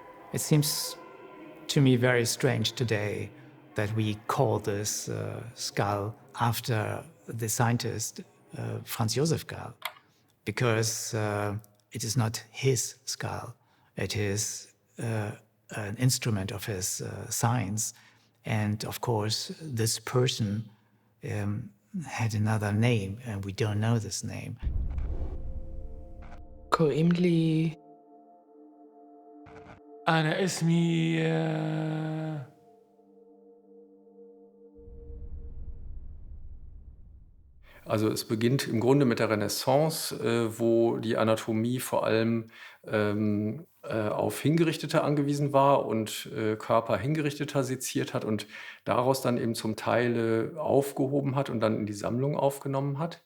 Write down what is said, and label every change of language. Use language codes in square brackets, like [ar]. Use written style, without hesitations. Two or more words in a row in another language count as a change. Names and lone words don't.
[en] It seems to me very strange today that we call this skull after the scientist Franz Josef Gall, because it is not his skull. It is an instrument of his science. And of course, this person had another name, and we don't know this name. [he] קוראים לי... [ar] أنا اسمي [de] Also es beginnt im Grunde mit der Renaissance, wo die Anatomie vor allem auf Hingerichtete angewiesen war und Körper Hingerichteter seziert hat und daraus dann eben zum Teil aufgehoben hat und dann in die Sammlung aufgenommen hat.